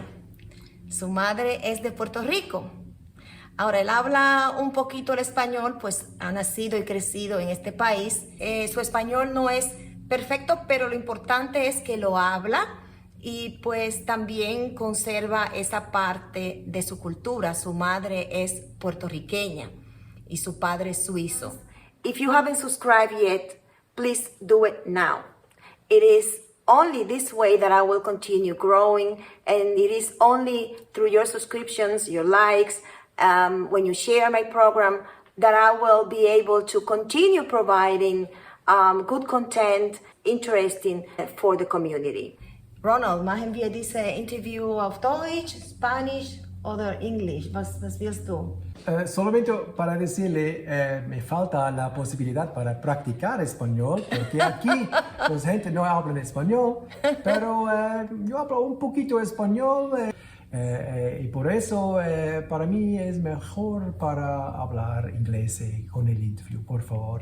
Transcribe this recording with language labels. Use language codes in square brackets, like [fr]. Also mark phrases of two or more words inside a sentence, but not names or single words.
[es] Su madre es de Puerto Rico. Ahora, él habla un poquito el español, pues ha nacido y crecido en este país. Su español no es perfecto, pero lo importante es que lo habla y pues también conserva esa parte de su cultura. Su madre es puertorriqueña y su padre es suizo. [en] If you haven't subscribed yet, please do it now. It is only this way that I will continue growing, and it is only through your subscriptions, your likes, when you share my program, that I will be able to continue providing good content, interesting for the community. [de] Ronald, machen wir diese Interview auf Deutsch, Spanisch oder Englisch? Was willst du? [es] Solamente para decirle, me falta la posibilidad para practicar español, porque aquí la gente no habla en español, pero yo hablo un poquito español y por eso para mí es mejor para hablar inglés con el interview, por favor.